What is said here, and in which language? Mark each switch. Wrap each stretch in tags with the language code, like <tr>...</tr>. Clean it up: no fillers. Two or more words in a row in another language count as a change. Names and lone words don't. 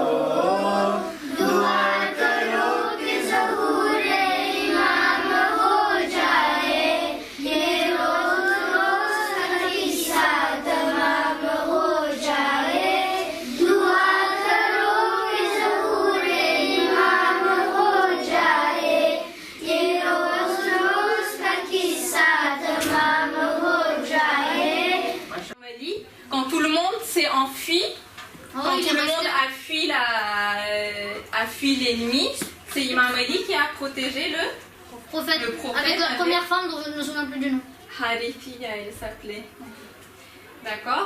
<hi>दुआ करो कि ज़बूरे इमाम हो जाए ये रोज़ रोज़ का किस्सा तमाम हो जाए दुआ करो कि ज़बूरे इमाम हो जाए ये रोज़ रोज़ का किस्सा तमाम हो जाए.</hi> <fr>Mali, quand tout le monde s'est enfui, quand tout le monde a fui l'ennemi, c'est Imam Ali qui a protégé le Prophète, Le prophète avec la avait- première femme dont je ne me souviens plus du nom. Harifiya, elle s'appelait. D'accord.</fr>